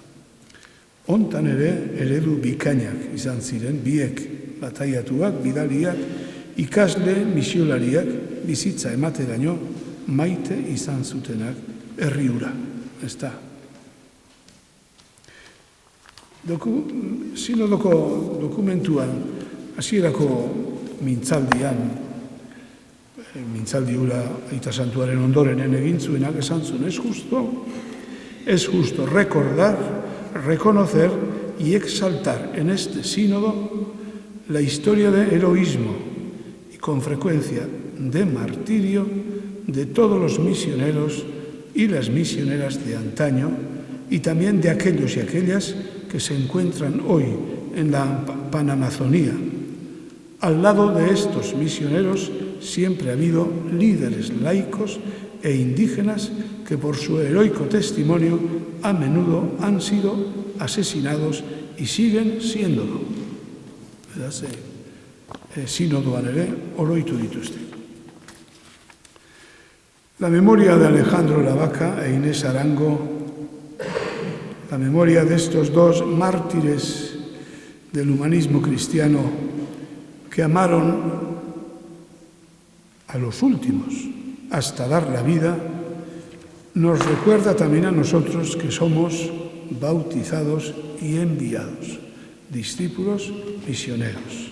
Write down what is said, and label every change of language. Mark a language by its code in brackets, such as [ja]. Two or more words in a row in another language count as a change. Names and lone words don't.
[eu] Hontan ere eredu bikainak izan ziren, biek bataiatuak, bidaliak, ikasle misiolariak bizitza emateraino maite izan zutenak herri hura, ez da. Sinodoko dokumentuan, hasierako mintzaldian, mintzaldi hura Aita Santuaren ondorenen egin zuenak esan zuen, [es] es justo recordar, reconocer y exaltar en este sínodo la historia de heroísmo y con frecuencia de martirio de todos los misioneros y las misioneras de antaño y también de aquellos y aquellas que se encuentran hoy en la Panamazonía. Al lado de estos misioneros siempre ha habido líderes laicos e indígenas que por su heroico testimonio a menudo han sido asesinados y siguen siéndolo. [eu] Sinodoan ere oroitu dituzte. [es] La memoria de Alejandro Lavaca e Inés Arango, la memoria de estos dos mártires del humanismo cristiano que amaron a los últimos hasta dar la vida, nos recuerda también a nosotros que somos bautizados y enviados, discípulos misioneros.